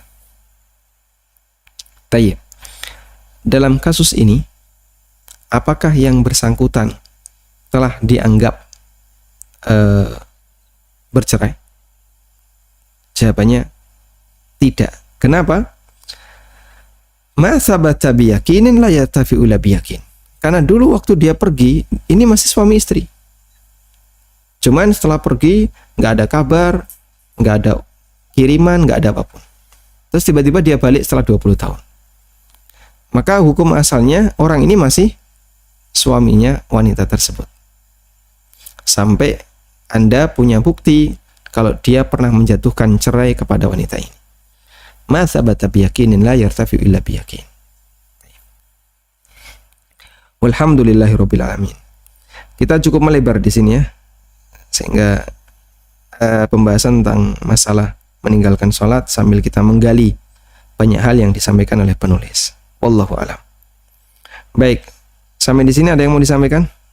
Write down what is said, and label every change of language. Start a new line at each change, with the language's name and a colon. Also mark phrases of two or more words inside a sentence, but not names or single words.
Indonesian: Tayyib. Dalam kasus ini, apakah yang bersangkutan telah dianggap bercerai? Jawabannya tidak. Kenapa?
Arabic: ما ثبت بيقين لا يرتفع لا بيقين.
Indonesian: Karena dulu waktu dia pergi, ini masih suami istri. Cuman setelah pergi, nggak ada kabar, nggak ada kiriman, nggak ada apapun. Terus tiba-tiba dia balik setelah 20 tahun. Maka hukum asalnya orang ini masih suaminya wanita tersebut. Sampai Anda punya bukti kalau dia pernah menjatuhkan cerai kepada wanita ini.
Arabic: ما ثبت بيقين لا يرتفع إلا بيقين. والحمد لله رب العالمين.
Indonesian: Kita cukup melebar di sini ya. Sehingga pembahasan tentang masalah meninggalkan sholat sambil kita menggali banyak hal yang disampaikan oleh penulis.
Arabic: والله أعلم.
Indonesian: Baik, sampai di sini ada yang mau disampaikan?